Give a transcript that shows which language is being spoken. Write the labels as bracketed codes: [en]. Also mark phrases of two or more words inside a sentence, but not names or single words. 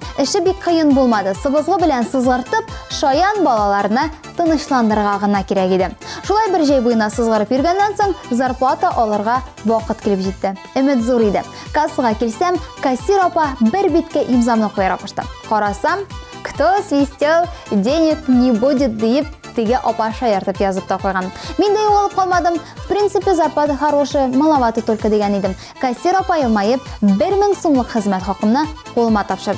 [tt] Эше бик кыен булмады. Сыбызгы белән сызгыртып, шаян балаларны тынычландырырга гына кирәк иде. Шулай бер җәй буена сызгырып йөргәннән соң зарплата алырга вакыт килеп җитте. Өмет зур иде. Кассага килсәм, кассир апа бер биткә имзамны куяра кушты. Карасам, [ru] кто свистел, денег не будет [tt] дип теге апа шаяртып язып та куйган. Мин дә югалып калмадым. [ru] В принципе, зарплата хорошая, маловато только [tt] дигән идем. Кассир апа елмаеп 1000 сумлык хезмәт хакымны кулыма тапшырды.